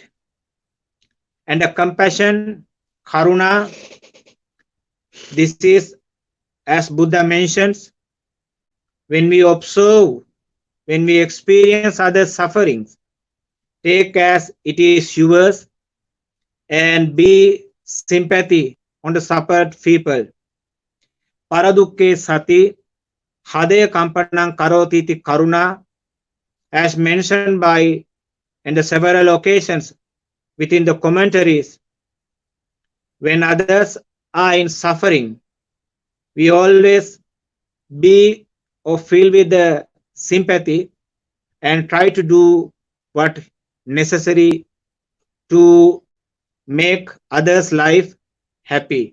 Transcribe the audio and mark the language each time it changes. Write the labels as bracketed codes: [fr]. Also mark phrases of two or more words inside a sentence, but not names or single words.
[en] And the compassion, karuna, this is, as Buddha mentions, when we observe, when we experience others' sufferings, take as it is yours and be sympathy on the suffered people. [pi] Paradukke sati, hadaya kampanang karoti iti karuna, [en] as mentioned by in the several occasions within the commentaries. When others are in suffering, we always be or feel with the sympathy and try to do what necessary to make others' life happy.